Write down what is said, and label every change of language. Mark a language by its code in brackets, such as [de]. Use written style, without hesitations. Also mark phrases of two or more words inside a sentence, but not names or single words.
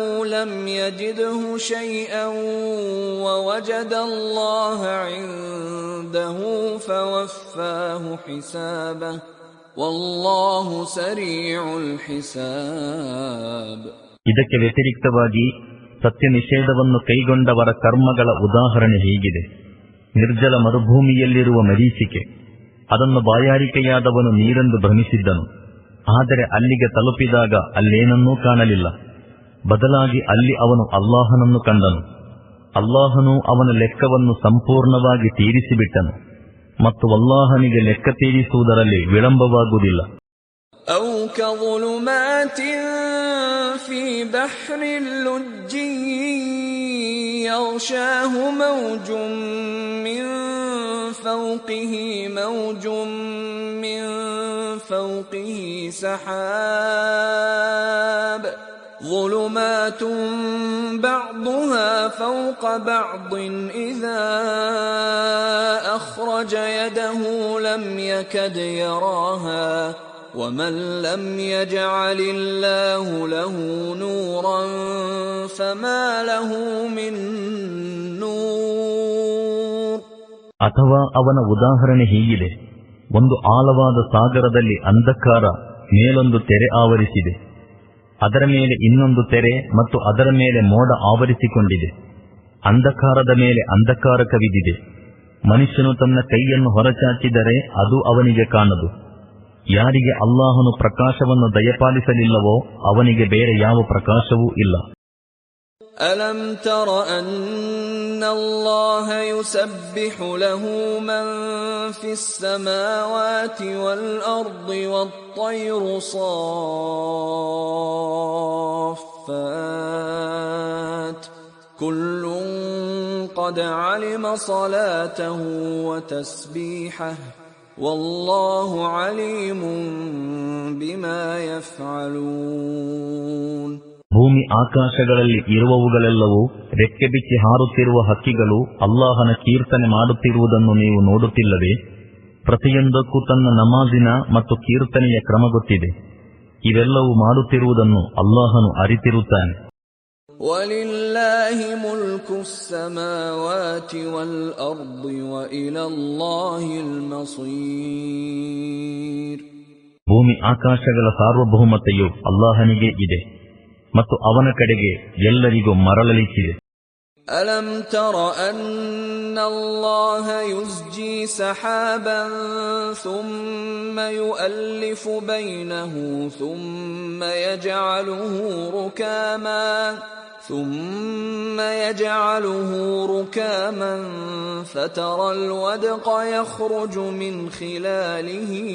[ar] يجده شيئا ووجد الله عنده عنده فوفاه حسابه والله سريع الحساب. [kn] ಇದಕ್ಕೆ ವ್ಯತಿರಿಕ್ತವಾಗಿ ಸತ್ಯ ನಿಷೇಧವನ್ನು ಕೈಗೊಂಡವರ ಕರ್ಮಗಳ ಉದಾಹರಣೆ ಹೀಗಿದೆ. ನಿರ್ಜಲ ಮರುಭೂಮಿಯಲ್ಲಿರುವ ಮರೀಚಿಕೆ. ಅದನ್ನು ಬಾಯಾರಿಕೆಯಾದವನು ನೀರೆಂದು ಭ್ರಮಿಸಿದ್ದನು. ಆದರೆ ಅಲ್ಲಿಗೆ ತಲುಪಿದಾಗ ಅಲ್ಲೇನನ್ನೂ ಕಾಣಲಿಲ್ಲ. ಬದಲಾಗಿ ಅಲ್ಲಿ ಅವನು ಅಲ್ಲಾಹನನ್ನು ಕಂಡನು. ಅಲ್ಲಾಹನು ಅವನ ಲೆಕ್ಕವನ್ನು ಸಂಪೂರ್ಣವಾಗಿ ತೀರಿಸಿಬಿಟ್ಟನು ಮತ್ತು ಅಲ್ಲಾಹನಿಗೆ ಲೆಕ್ಕ ತೀರಿಸುವುದರಲ್ಲಿ ವಿಳಂಬವಾಗುವುದಿಲ್ಲ. [ar] أو كظلمات في بحر لجي يغشاه موج من فوقه موج من فوقه سحاب ظلمات بعضها فوق بعض إذا أخرج يده لم يكد يراها ومن لم يجعل الله له نورا فما له من نور. [kn] ಅಥವಾ ಅವನ ಉದಾಹರಣೆ ಹೀಗಿದೆ. ಒಂದು ಆಳವಾದ ಸಾಗರದಲ್ಲಿ ಅಂಧಕಾರ ಮೇಲೊಂದು ತೆರೆ ಆವರಿಸಿದೆ, ಅದರ ಮೇಲೆ ಇನ್ನೊಂದು ತೆರೆ ಮತ್ತು ಅದರ ಮೇಲೆ ಮೋಡ ಆವರಿಸಿಕೊಂಡಿದೆ. ಅಂಧಕಾರದ ಮೇಲೆ ಅಂಧಕಾರ ಕವಿದಿದೆ. ಮನುಷ್ಯನು ತನ್ನ ಕೈಯನ್ನು ಹೊರಚಾಚಿದರೆ ಅದು ಅವನಿಗೆ ಕಾಣದು. ಯಾರಿಗೆ ಅಲ್ಲಾಹನು ಪ್ರಕಾಶವನ್ನು ದಯಪಾಲಿಸಲಿಲ್ಲವೋ ಅವನಿಗೆ ಬೇರೆ ಯಾವ ಪ್ರಕಾಶವೂ ಇಲ್ಲ. [ar] ألم تر أن الله يسبح له من في السماوات والأرض والطير صافات كل قد علم صلاته وتسبيحه والله عليم بما يفعلون. [kn] ಭೂಮಿ ಆಕಾಶಗಳಲ್ಲಿ ಇರುವವುಗಳೆಲ್ಲವೂ ರೆಕ್ಕೆ ಬಿಚ್ಚಿ ಹಾರುತ್ತಿರುವ ಹಕ್ಕಿಗಳು ಅಲ್ಲಾಹನ ಕೀರ್ತನೆ ಮಾಡುತ್ತಿರುವುದನ್ನು ನೀವು ನೋಡುತ್ತಿಲ್ಲವೇ? ಪ್ರತಿಯೊಂದಕ್ಕೂ ತನ್ನ ನಮಾಜಿನ ಮತ್ತು ಕೀರ್ತನೆಯ ಕ್ರಮ ಗೊತ್ತಿದೆ. ಇವೆಲ್ಲವೂ ಮಾಡುತ್ತಿರುವುದನ್ನು ಅಲ್ಲಾಹನು ಅರಿತಿರುತ್ತಾನೆ. [ar] وَلِلَّهِ مُلْكُ السَّمَاوَاتِ وَالْأَرْضِ وَإِلَى اللَّهِ الْمَصِيرُ. [kn] ಭೂಮಿ ಆಕಾಶಗಳ ಸಾರ್ವಭೌಮತೆಯು ಅಲ್ಲಾಹನಿಗೆ ಇದೆ ಮತ್ತು ಅವನ ಕಡೆಗೆ ಎಲ್ಲರಿಗೂ ಮರಳಲಿಕ್ಕಿದೆ. [ar] أَلَمْ تَرَ أَنَّ اللَّهَ يُزْجِي سَحَابًا ثُمَّ يُؤَلِّفُ بَيْنَهُ ثُمَّ يَجْعَلُهُ رُكَامًا فَتَرَى الْوَدْقَ يَخْرُجُ مِنْ خِلَالِهِ